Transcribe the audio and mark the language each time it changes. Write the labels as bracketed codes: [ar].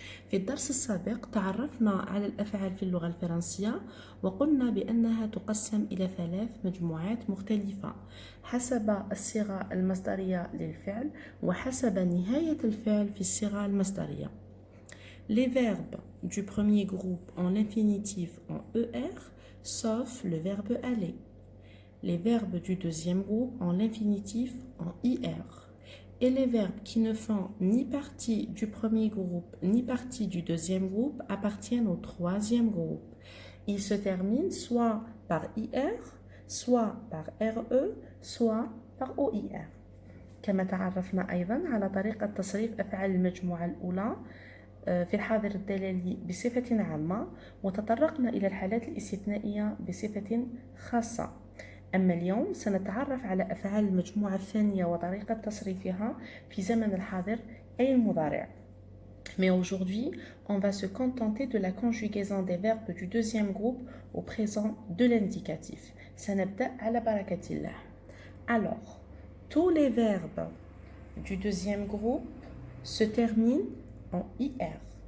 [ar] في الدرس السابق تعرفنا على الأفعال في اللغة الفرنسية وقلنا بأنها تقسم إلى 3 مجموعات مختلفة حسب الصيغة المصدرية للفعل وحسب نهاية الفعل في الصيغة المصدرية. [fr] Les verbes du premier groupe ont l'infinitif en ER sauf le verbe aller. Les verbes du deuxième groupe ont l'infinitif en IR. Et les verbes qui ne font ni partie du premier groupe ni partie du deuxième groupe appartiennent au troisième groupe. Ils se terminent soit par IR, soit par RE, soit par OIR. [ar] كما تعرفنا أيضا على طريقة تصريف أفعال المجموعة الأولى في الحاضر الدلالي بصفة عامة وتطرقنا إلى الحالات الاستثنائية بصفة خاصة. أما اليوم سنتعرف على أفعال المجموعة الثانية وطريقة تصريفها في زمن الحاضر أي المضارع. [fr] Mais aujourd'hui, on va se contenter de la conjugaison des verbes du deuxième groupe au présent de l'indicatif. [ar] سنبدأ على بركة الله. [fr] Alors, tous les verbes du deuxième groupe se terminent en IR.